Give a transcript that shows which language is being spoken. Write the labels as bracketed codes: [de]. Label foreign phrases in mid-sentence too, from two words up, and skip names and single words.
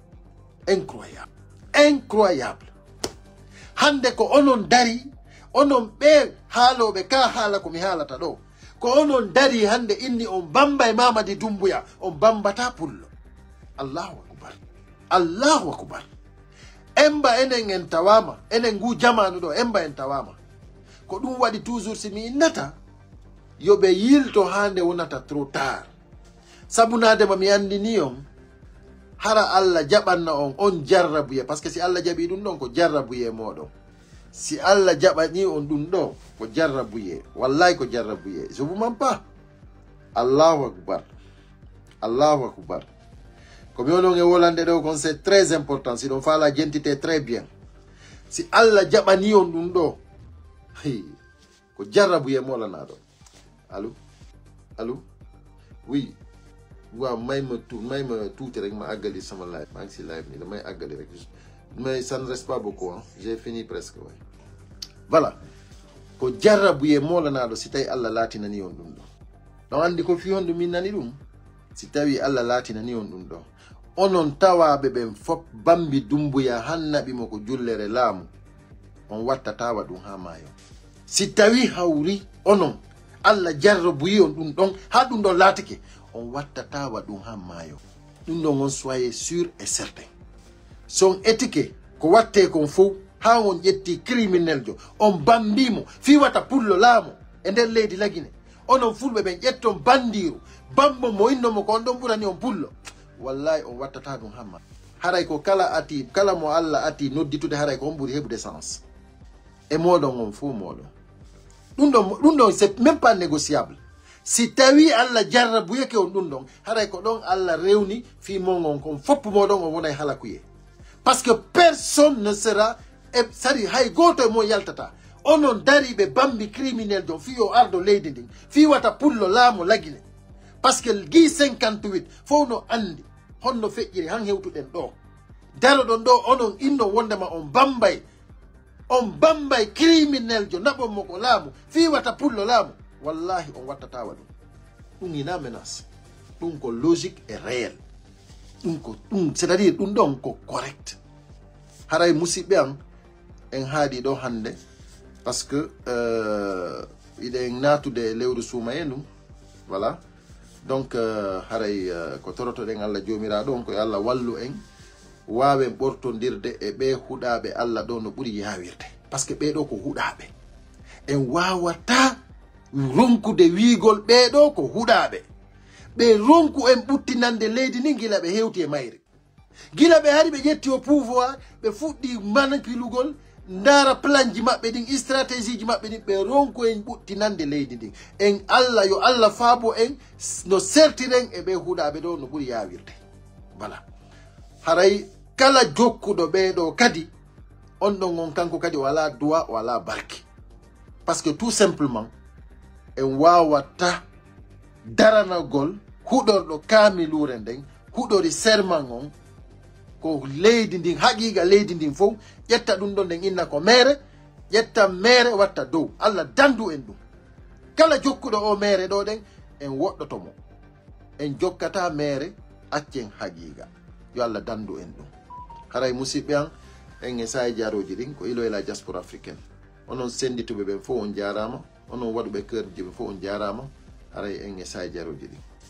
[ff] incroyable hande ko onon dari onon ɓe haaloɓe ka haala komi haalata ɗo ko onon dari hande inni on Bambay Mamadi Doumbouya on bambata pullo Allahu akbar emba enen en tawama enen ngu jamanu ɗo emba en tawama ko ɗum waɗi toujours si mi innata yoɓe yilto hande wonata [fr] trop tard [ff] sabunadema mi andini on hara Allah jaɓanna on jarrabuye [fr] par ce que [ff] si Allah jaɓi ɗum ɗon ko jarrabuye moɗon si Allah jaɓani on ɗum ɗo ko jarrabuye wallahi ko jarrabuye [fr] je vous mens pas [ff] Allahu akbar ko mi onon e wolande ɗo kon [fr] c'est très important [ff] si ɗon fala jentite [fr] très bien [ff] si Allah jaɓani on ɗum ɗo ko jarrabuye molanaɗo allo [wo] oui waaw may ma tuuti rek ma àggali sama live maa ngi si live nii damay àggali rek [fr] mais ça ne reste pas beaucoup hein j'ai fini presque ouais voilà [ff] ko jarrabuye molanaɗo si tawi Allah laatinani on ɗum ɗo ɗon andi ko fi hondu min nani ɗum si tawi Allah laatinani on ɗum ɗo onon tawaɓe ɓen fop Bambi Doumbouya hannaɓimo ko jullere laamu on watta tawa ɗum ha maayo si tawi hawri onon Allah jarrabuyi on ɗum ɗon ha ɗum ɗon laatike on watta tawa ɗum ha maayo ɗum ɗon on [fr] soyez sûr et certain [ff] son étike ko watte kon fof ha on ƴetti criminel jo on bambimo fiwata pullo laamu e nder leydi Lagine onon fulɓe ɓen ƴetton bandiru bambo mo innomo ko on ɗon ɓurani on pullo wallahi on wattata ɗum hamma haray ko kala mo Allah ati nodditude haray ko on ɓuri heɓude sens e moɗon on fof moɗon ɗum ɗon [fr] c'est même pas négociable [ff] si tawi Allah jarrabuyeke on ɗum ɗon haray ko ɗon Allah rewni fi mon kon foppu moɗon on wonay halakuye [fr] parce que personne ne sera [ff] sari hay goto e mo yaltata onon dariɓe Bambi criminel jon fi o ardo leydi ndin fi wata pullo laamu Lagine [fr] parce que [ff] gi 58 fof no andi honno feƴƴiri han hewtuɗen ɗo daro ɗon ɗo onon inno wondema on Bambay criminel jo naɓon mo ko laamu fi wata pullo laamu wallahi on wattatawa ɗum ina menace ɗum ko [fr] logique et réel [ff] ɗum [fr] c'est à dire [ff] ɗum ɗon ko correct haray musidɓe an en haaɗi ɗo hande [fr] par ce que [ff] iɗen natude lewru suuma e ɗum [fr] voilà donc [ff] haray ko torotoɗen Allah jomiraɗo on koye Allah wallu en wawen ɓortodirde e ɓe huɗaɓe Allah ɗo no ɓuuri yawirde [fr] par ce que [ff] ɓeɗo ko huɗaɓe en wawata ronkude wiigol ɓeɗo ko huɗaɓe ɓe ronku en ɓuttinande leydi ni gila ɓe hewti e mayri gila ɓe hari ɓe ƴetti o pouvoir ɓe fuɗɗi manipilugol ndara plan ji maɓɓe ɗin stratégie ji maɓɓe ɗin ɓe ronku en ɓuttinande leydi ndin en Allah yo Allah faabo en no sertiren e ɓe huɗaɓe ɗo no ɓuuri yawirde voilà haray kala jokkuɗo ɓeɗo kadi on ɗon on kanko kadi wala duwa wala barke [fr] par ce que tout simplement [ff] en wawata daranagol huɗorɗo kaamilure nden huɗori serment on ko leydi ndin haqiqa leydi ndin fof ƴetta ɗum ɗon nden inna ko mere ƴetta mere watta dow Allah dandu en ɗum kala jokkuɗo o mere ɗo ɗen en woɗɗotomo en jokkata mere accen haqiqa yo Allah dandu en ɗum haray musidɓe an en e sahi jaroji ɗin ko ilo e [fr] la diaspora africaine [ff] onon sendituɓe ɓen fof on jarama onon waɗuɓe cœur ji ɓe fof on jarama haray en e sahi jaroji ɗin